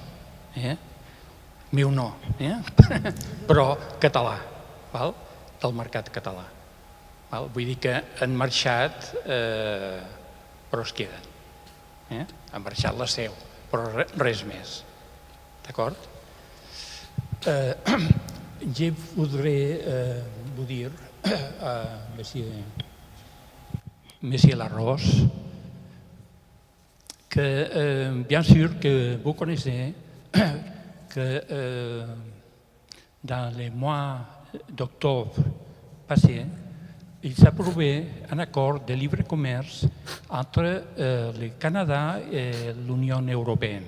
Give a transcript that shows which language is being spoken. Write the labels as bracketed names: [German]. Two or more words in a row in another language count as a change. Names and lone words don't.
[Catalan] Meu no, però català, del mercat català. Vull dir que han marxat, però es queden. Ha marxat la seu, però res més. D'acord? [French] Je voudrais vous dire, Monsieur Larose, que bien sûr que vous connaissez que dans les mois d'octobre passés, il s'approuvait un accord de libre commerce entre le Canada et l'Union européenne.